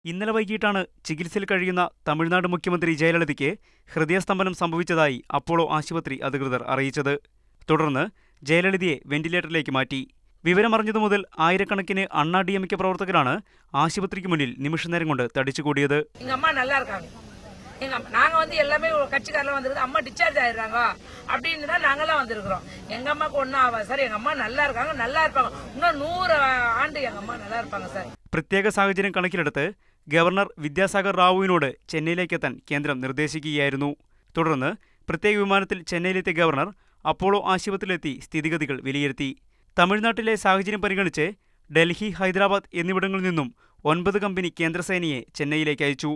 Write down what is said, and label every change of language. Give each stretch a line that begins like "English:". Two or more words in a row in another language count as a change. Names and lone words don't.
Malayalam: ഇന്നലെ വൈകിട്ടാണ് ചികിത്സയിൽ കഴിയുന്ന തമിഴ്നാട് മുഖ്യമന്ത്രി ജയലളിതയ്ക്ക് ഹൃദയസ്തംഭനം സംഭവിച്ചതായി അപ്പോളോ ആശുപത്രി അധികൃതർ അറിയിച്ചത്. തുടർന്ന് ജയലളിതയെ വെന്റിലേറ്ററിലേക്ക് മാറ്റി. വിവരമറിഞ്ഞതു മുതൽ ആയിരക്കണക്കിന് അണ്ണാ DMK പ്രവർത്തകരാണ് ആശുപത്രിക്ക് മുന്നിൽ നിമിഷനേരം കൊണ്ട് തടിച്ചുകൂടിയത്.
Tamil: நாங்க வந்து எல்லாமே கட்சிக்காரலாம் வந்திருக்கு. அம்மா டிஸ்சார்ஜ் ஆயிடுறாங்க அப்படின்னு தான் நாங்களாம் வந்திருக்கிறோம். எங்க அம்மாக்கு ஒன்றும் ஆகாது சார். எங்க அம்மா நல்லா இருக்காங்க, நல்லா இருப்பாங்க. இன்னும் 100 ஆண்டு எங்க അമ്മ நல்லா இருப்பாங்க സാർ.
Malayalam: പ്രത്യേക സാഹചര്യം കണക്കിലെടുത്ത് ഗവർണർ വിദ്യാസാഗർ റാവുവിനോട് ചെന്നൈയിലേക്കെത്താൻ കേന്ദ്രം നിർദ്ദേശിക്കുകയായിരുന്നു. തുടർന്ന് പ്രത്യേക വിമാനത്തിൽ ചെന്നൈയിലെത്തിയ ഗവർണർ അപ്പോളോ ആശുപത്രിയിലെത്തി സ്ഥിതിഗതികൾ വിലയിരുത്തി. തമിഴ്നാട്ടിലെ സാഹചര്യം പരിഗണിച്ച് ഡൽഹി, ഹൈദരാബാദ് എന്നിവിടങ്ങളിൽ നിന്നും 9 കമ്പനി കേന്ദ്രസേനയെ ചെന്നൈയിലേക്ക് അയച്ചു.